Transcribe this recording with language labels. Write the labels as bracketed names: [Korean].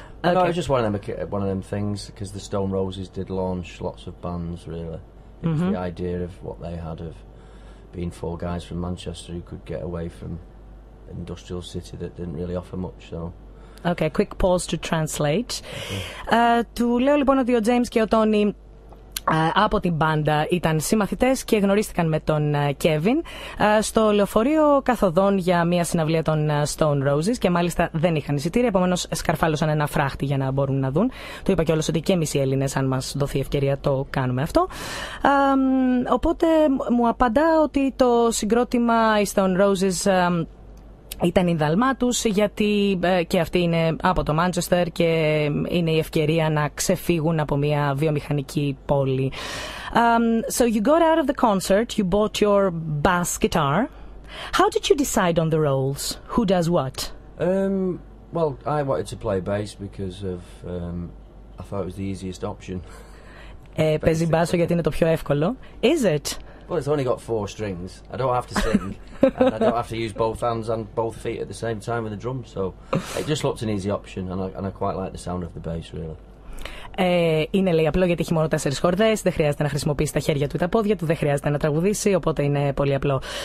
[English] Okay. No, it was just one of them things, because the Stone Roses did launch lots of bands, really. It was the idea of what they had of being four guys from Manchester who could get away from an industrial city that didn't really offer much, so... Okay, quick pause to translate. [Greek] Του λέω λοιπόν ότι ο James και ο Tony από την μπάντα ήταν συμμαθητές και γνωρίστηκαν με τον Kevin στο λεωφορείο καθοδόν για μια συναυλία των Stone Roses και μάλιστα δεν είχαν εισιτήρια, επομένως σκαρφάλωσαν ένα φράχτη για να μπορούν να δουν. Το είπα κιόλας ότι και εμείς οι Έλληνες, αν μας δοθεί ευκαιρία, το κάνουμε αυτό. Οπότε μου απαντά ότι το συγκρότημα οι Stone Roses ήταν η δαλμά τους, γιατί και αυτή είναι από το Manchester και είναι η ευκαιρία να ξεφύγουν από μια βιομηχανική πόλη. [English] So you got out of the concert, you bought your bass guitar. How did you decide on the roles? Who does what? Well, I wanted to play bass because of I thought it was the easiest option. [Greek] Παίζει μπάσο γιατί είναι το πιο εύκολο. [English] Is it? Well, it's only got 4 strings. I don't have to sing, and I don't have to use both hands and both feet at the same time with the drums. So it just looked an easy option, and I quite like the sound of the bass, really. [Greek] Είναι, λέει, απλό γιατί έχει μόνο 4 χορδές, δεν χρειάζεται να χρησιμοποιήσει τα χέρια του ή τα πόδια του, δεν χρειάζεται να τραγουδήσει, οπότε είναι πολύ απλό.